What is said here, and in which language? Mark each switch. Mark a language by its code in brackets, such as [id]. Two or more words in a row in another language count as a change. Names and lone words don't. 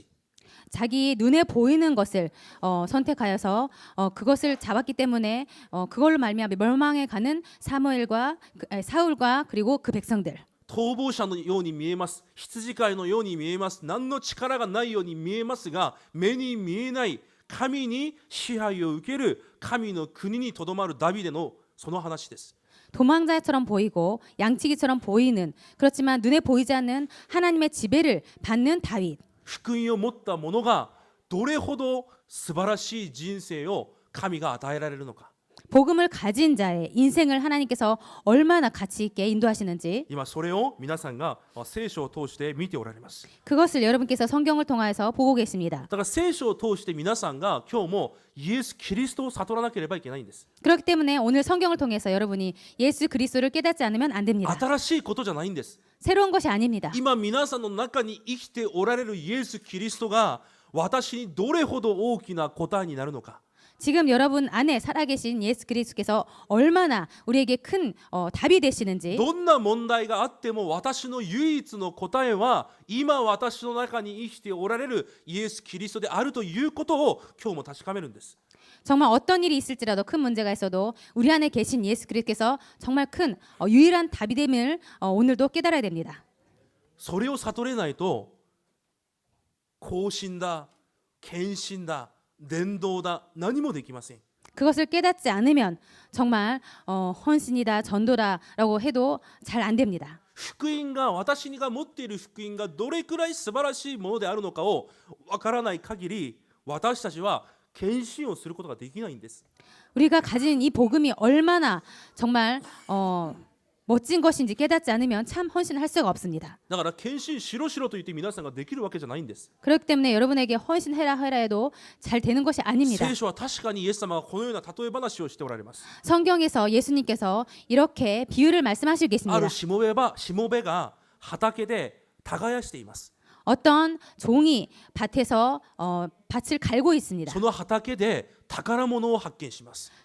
[ko] 자기 눈에 보이는 것을 선택하여서 그것을 잡았기 때문에 그걸로 말미암아 멸망에 가는 사울과 그리고 그 백성들. [ja] 逃亡者のように見えます。羊飼いのように見えます。何の力がないように見えますが、目に見えない神に支配を受ける神の国にとどまるダビデのその話です。 [ko] 도망자처럼 보이고 양치기처럼 보이는 그렇지만 눈에 보이지 않는 하나님의 지배를 받는 다윗. [ja] 福音を持った者がどれほど素晴らしい人生を神が与えられるのか。 [ko] 복음을 가진 자의 인생을 하나님께서 얼마나 가치 있게 인도하시는지 [ja] 今それを皆さんが聖書を通して見ておられます。 [ko] 그것을 여러분께서 성경을 통하여서 보고 계십니다. [ja] だから聖書を通して皆さんが今日もイエス・キリストを悟らなければいけないんです。 [ko] 그렇기 때문에 오늘 성경을 통해서 여러분이 예수 그리스도를 깨닫지 않으면 안 됩니다. [ja] 新しいことじゃないんです。 [ko] 새로운 것이 아닙니다. [ja] 今皆さんの中に生きておられるイエス・キリストが私にどれほど大きな答えになるのか。 [ko] 지금 여러분 안에 살아계신 예수 그리스도께서 얼마나 우리에게 큰 답이 되시는지 [ja] どんな問題があっても私の唯一の答えは今私の中に生きておられるイエス・キリストであるということを今日も確かめるんです。 [ko] 정말 어떤 일이 있을지라도 큰 문제가 있어도 우리 안에 계신 예수 그리스도께서 정말 큰 유일한 답이 됨을 오늘도 깨달아야 됩니다. [ja] それを悟れないと更新だ、献身だ、伝道だ、何もできません。 [ko] 그것을 깨닫지 않으면 정말 헌신이다 전도다라고 해도 잘 안 됩니다. [ja] 福音が私が持っている福音がどれくらい素晴らしいものであるのかをわからない限り私たちは献身をすることができないんです。 [ko] 우리가 가진 이 복음이 얼마나 정말 멋진 것인지 깨닫지 않으면 참 헌신할 수가 없습니다. [ja] だから献身しろしろと言って皆さんができるわけじゃないんです。 [ko] 그렇기 때문에 여러분에게 헌신해라 해도 잘 되는 것이 아닙니다. [ja] 聖書は確かにイエス様がこのような例え話をしておられます。 [ko] 성경에서 예수님께서 이렇게 비유를 말씀하시고 [ja] あ [ko] 계십니다. [ja] るしもべが畑で耕しています。 [ko] 어떤 종이 밭에서 밭을 갈고 있습니다. [ja] その畑で宝物を発見します。